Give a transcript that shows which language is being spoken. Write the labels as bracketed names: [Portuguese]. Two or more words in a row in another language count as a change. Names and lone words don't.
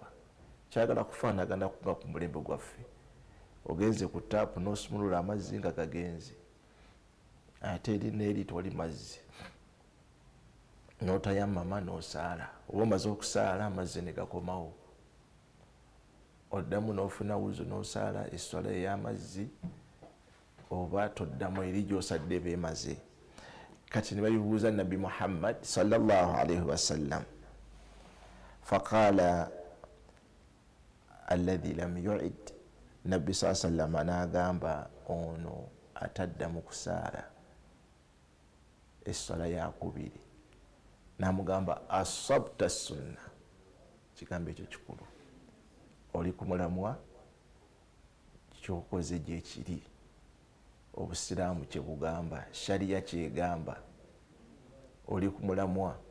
[Ganda] Kyagala kufaanagana nga ku mulembe gwaffe. Ogenze ku taapu n'osumulula amazzi nga gagenze, ate eri n'eri tewali mazzi, n'otayammama n'osaala. Oba omaze okusaala amazzi ne gakomawo, oddamu n'ofuna wuzu n'osaala esswala ey'amazzi, oba toddamu eri gy'osadde beemaze. Kati ne babibuuza nabbi Muhammad [Arabic] صلى الله عليه وسلم. فقال الذي لم يعد, [Ganda] nabbi [Arabic] صلى الله عليه وسلم [Ganda] n'agamba ono atadda mu kusaala esswala yakubiri, n'amugamba [Arabic] أصبت السنة. [Ganda] Kigambo ekyo kikulu, oli ku mulamwa, kyokoze gye kiri, obusiraamu kye bugamba, shariya kyegamba, oli ku mulamwa.